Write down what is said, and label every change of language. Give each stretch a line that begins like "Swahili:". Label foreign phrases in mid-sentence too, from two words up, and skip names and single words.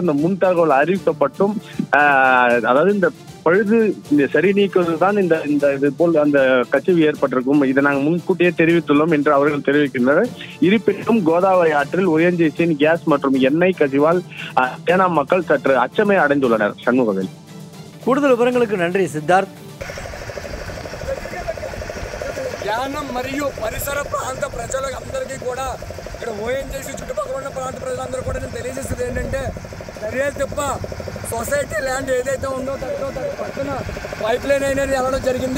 Tamil: இந்த முன் தகவல் அறிவிக்கப்பட்டும் அதாவது இந்த பழுது இந்த சரி நீக்குவதுதான் இந்த இது போல் அந்த கசிவு ஏற்பட்டிருக்கும். இதை நாங்கள் முன்கூட்டியே தெரிவித்துள்ளோம் என்று அவர்கள் தெரிவிக்கின்றனர். இருப்பினும் கோதாவரி ஆற்றில் ஓஎன்ஜிசியின் கேஸ் மற்றும் எண்ணெய் கசிவால் ஏனாம் மக்கள் சற்று அச்சமே அடைந்துள்ளனர். சண்முகவேல். கூடுதல் விவரங்களுக்கு நன்றி சித்தார்த்.
Telugu: యానం మరియు పరిసర ప్రాంత ప్రజలందరికీ కూడా ఇక్కడ ఓఎన్జీసీ చుట్టుపక్కల ఉన్న ప్రాంత ప్రజలందరూ కూడా నేను తెలియజేసేది ఏంటంటే దర్యాలు తప్ప
English: society land
Telugu: ఏదైతే ఉందో దాని పక్కన
English: pipe line
Telugu: అనేది వెళ్ళడం జరిగింది.